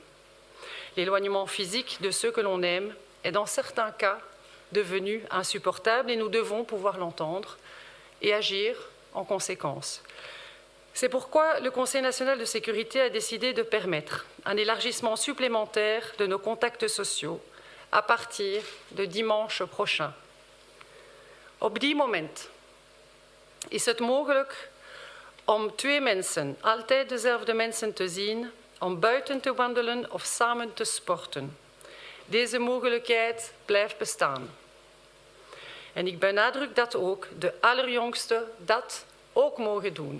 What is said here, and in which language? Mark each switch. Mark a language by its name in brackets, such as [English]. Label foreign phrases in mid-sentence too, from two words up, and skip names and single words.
[French] L'éloignement physique de ceux que l'on aime est dans certains cas devenu insupportable et nous devons pouvoir l'entendre et agir en conséquence. C'est pourquoi le Conseil national de sécurité a décidé de permettre un élargissement supplémentaire de nos contacts sociaux à partir de dimanche prochain. [Dutch] Op die moment is het mogelijk om 2 mensen, altijd dezelfde mensen te zien, om buiten te wandelen of samen te sporten. Deze mogelijkheid blijft bestaan. En ik benadruk dat ook de allerjongsten dat ook mogen doen.